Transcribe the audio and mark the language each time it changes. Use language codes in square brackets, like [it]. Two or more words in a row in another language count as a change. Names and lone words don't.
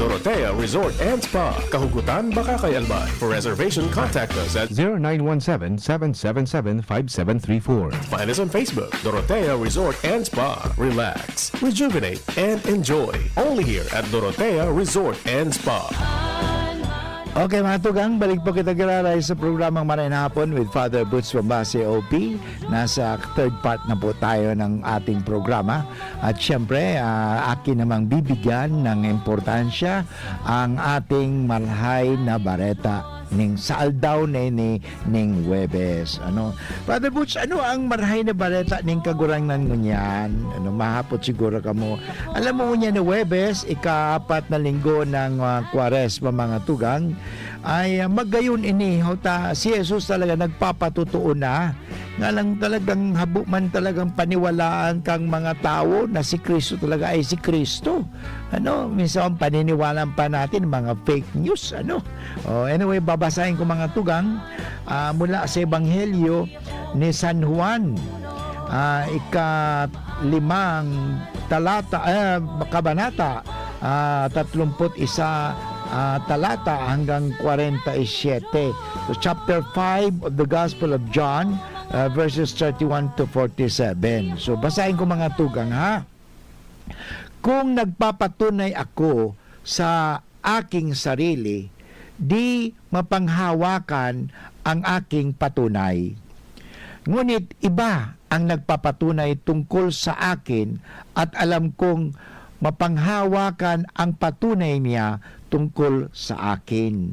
[en] Dorotea Resort and Spa. Kahugutan, Bakakay, Albay. For reservation, contact us at 0917-777-5734. Find us on Facebook, Dorotea Resort and Spa. Relax, rejuvenate, and enjoy. Only here at Dorotea Resort and Spa. [bik] Okay mga tugang, balik po kita kiraray sa programang Maray na Hapon with Father Butch Bombase OP. [tl] Nasa [en] third part [tl] na po tayo ng ating programa. At syempre, akin namang bibigyan ng importansya ang ating [bik] marhay na bareta ning saaldaw ning Huwebes. Father Butch, ano ang marhay na bareta ning kagurangnan ngunyan? Mahapot siguro ka mo. Alam mo niya na Huwebes, ika-4 na linggo ng Kwaresma mga tugang, ay magayon ini si Jesus talaga nagpapatutuo na nga lang talagang habo man talagang paniwalaan kang mga tao na si Kristo talaga ay si Kristo. [tl] Minsan paniniwalaan pa natin mga [en] fake news. [tl] Anyway, babasahin ko mga tugang mula sa Ebanghelyo ni San Juan, ika-5 kabanata, 31 talata hanggang 47. [en] So chapter 5 of the Gospel of John, verses 31 to 47. [tl] So basahin ko mga tugang ha. Kung nagpapatunay ako sa aking sarili, di mapanghawakan ang aking patunay. Ngunit iba ang nagpapatunay tungkol sa akin at alam kong mapanghawakan ang patunay niya tungkol sa akin.